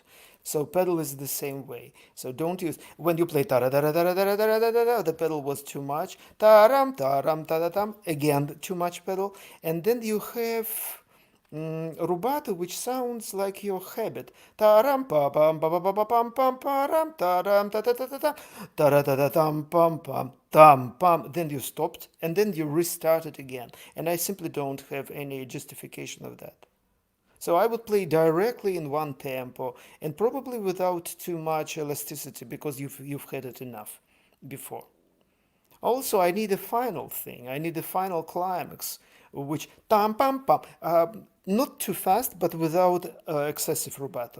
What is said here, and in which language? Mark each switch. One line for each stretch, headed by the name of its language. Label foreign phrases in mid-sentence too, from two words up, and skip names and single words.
English: So pedal is the same way. So don't use when you play tara tara tara tara tara tara tara, the pedal was too much. Taram taram taratam, again too much pedal. And then you have rubato, which sounds like your habit. Taram pa pam pa pa pa pa pam pam param taram ta ta ta ta ta ta ta tam pam pam tam pam. Then you stopped and then you restarted again. And I simply don't have any justification of that. So I would play directly in one tempo and probably without too much elasticity because you've had it enough before. Also, I need a final thing. I need a final climax, which tam pam pam, not too fast, but without excessive rubato.